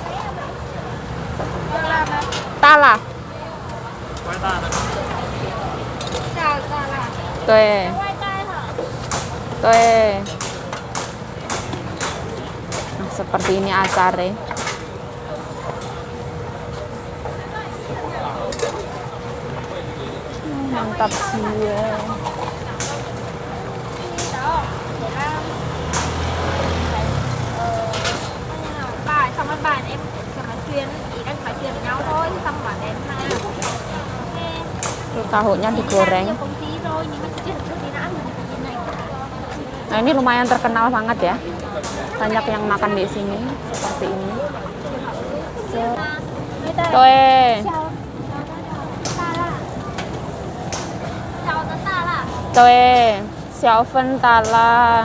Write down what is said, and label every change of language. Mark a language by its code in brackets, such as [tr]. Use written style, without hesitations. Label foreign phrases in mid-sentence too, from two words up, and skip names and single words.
[id] Tala. Tuh. Nah, seperti ini acarnya. Mantap sih ya. [vi] Xong rồi bạn em nói chuyện, ý đang nói chuyện với nhau thôi, xong bạn em là [id] Tuh, tahunya digoreng. Nah, ini lumayan terkenal banget ya. Banyak yang makan di sini seperti ini. Xiaofen Tala.